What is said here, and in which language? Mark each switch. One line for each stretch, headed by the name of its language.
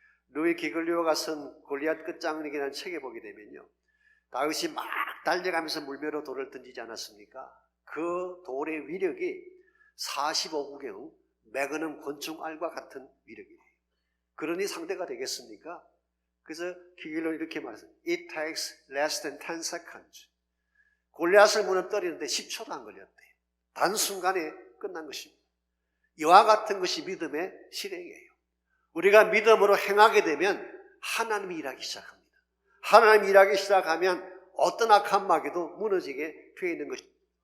Korean: 루이 기글리오가 쓴 골리앗 끝장내기라는 책에 보게 되면요. 다윗이 막 달려가면서 물매로 돌을 던지지 않았습니까? 그 돌의 위력이 45구경 매그넘 권총알과 같은 위력이에요. 그러니 상대가 되겠습니까? 그래서 기글리오 이렇게 말했어요.
English: It takes less than 10 seconds.
Korean: 골리앗을 무너뜨리는데 10초도 안 걸렸대요. 단순간에 끝난 것입니다. 이와 같은 것이 믿음의 실행이에요. 우리가 믿음으로 행하게 되면 하나님이 일하기 시작합니다. 하나님이 일하기 시작하면 어떤 악한 마귀도 무너지게 되어 있는 것입니다.